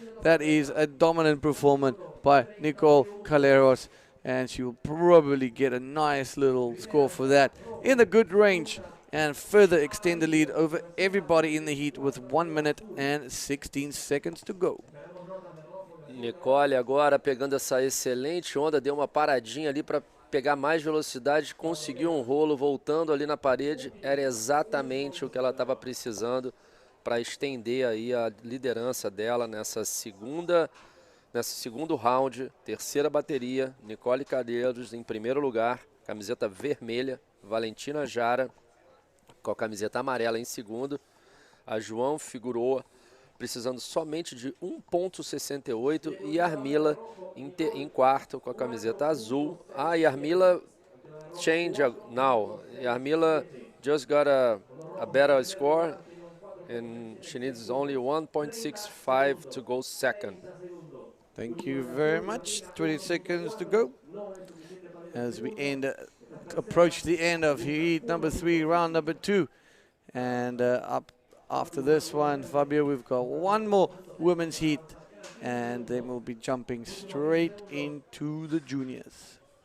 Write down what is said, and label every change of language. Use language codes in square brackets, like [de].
[en] That is a dominant performance by Nicole Calleros, and she will probably get a nice little score for that in the good range and further extend the lead over everybody in the heat with 1 minute and 16 seconds to go. [pt] Nicole agora pegando essa excelente onda, deu uma paradinha ali para pegar mais velocidade, conseguiu um rolo, voltando ali na parede, era exatamente o que ela estava precisando para estender aí a liderança dela nesse segundo round, terceira bateria. Nicole Calleiros em primeiro lugar, camiseta vermelha, Valentina Jara com a camiseta amarela em segundo, a João Figueroa precisando somente de 1,68 e Armila em quarto com a camiseta azul. [en] E Armila change now. Armila just got a better score and she needs only 1.65 to go second. Thank you very much. 20 seconds to go as we approach the end of heat number 3, round number 2, and up after this one, Fabio, we've got one more women's heat, and then we'll be jumping straight into the juniors.